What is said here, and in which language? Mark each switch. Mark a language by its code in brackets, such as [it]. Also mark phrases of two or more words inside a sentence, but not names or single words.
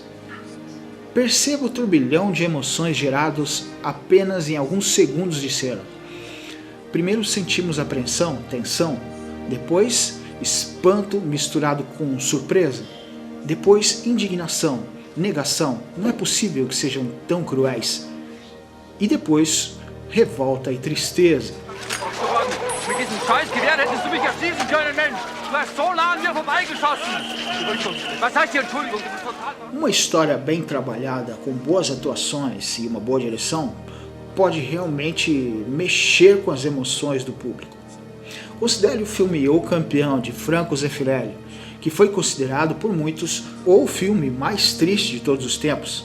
[pt] Perceba o turbilhão de emoções gerados apenas em alguns segundos de cena. Primeiro sentimos apreensão, tensão, Depois, espanto misturado com surpresa. Depois, indignação, negação, não é possível que sejam tão cruéis. E depois, revolta e tristeza. [de] Mit diesem Scheißgewehr hättest du mich erschießen können, Mensch! Du hast so nah an mir vorbeigeschossen! Was heißt hier Entschuldigung? Das ist total... [pt] Uma história bem trabalhada, com boas atuações e uma boa direção, pode realmente mexer com as emoções do público. Considere o filme O Campeão, de Franco Zeffirelli, que foi considerado por muitos o filme mais triste de todos os tempos.